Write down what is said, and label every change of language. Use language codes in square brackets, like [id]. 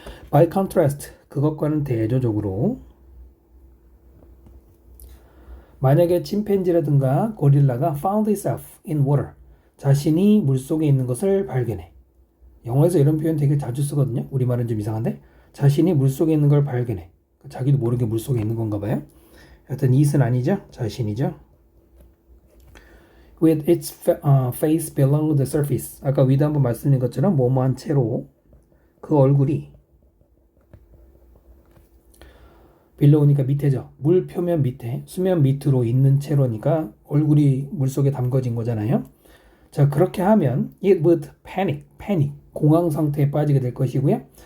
[en] By contrast, [ko] 그것과는 대조적으로 만약에 침팬지라든가 고릴라가 [en] found itself in water, [ko] 자신이 물속에 있는 것을 발견해. 영어에서 이런 표현 되게 자주 쓰거든요. 우리말은 좀 이상한데 자신이 물속에 있는 걸 발견해. 자기도 모르게 물속에 있는 건가 봐요. 하여튼 it은 아니죠. 자신이죠. [en] With its face below the surface. [ko] 아까 위도 한번 말씀드린 것처럼 뭐뭐한 채로 그 얼굴이 below니까 밑에죠. 물 표면 밑에, 수면 밑으로 있는 채로니까 얼굴이 물속에 담궈진 거잖아요. 자, 그렇게 하면 [en] it would panic, [ko] 공황 상태에 빠지게 될 것이고요.